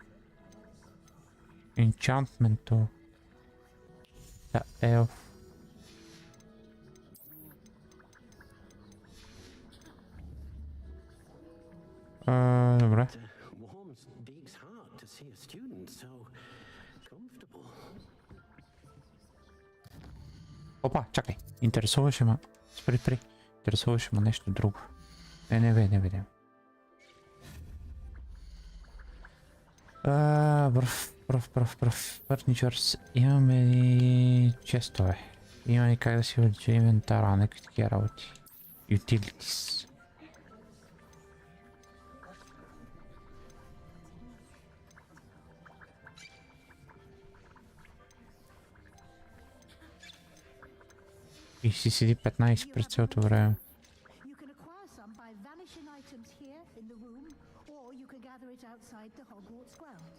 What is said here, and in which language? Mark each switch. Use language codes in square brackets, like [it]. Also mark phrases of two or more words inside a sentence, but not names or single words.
[bg] Enchantment-то. Да, елф. Добре. [en] Warms Deek's heart to see a student so comfortable. [bg] Опа, чакай. Интересуваше ме. Спри. Интересуваше ме нещо друго. Не бе. Пръв. Фърничърс. Имаме и честове. Имаме как да си увеличи инвентара, някакви такива работи. Utilities. И си седи 15 през цялото време. [en] You can acquire some by vanishing items here in the room, or you can gather it outside the Hogwarts grounds.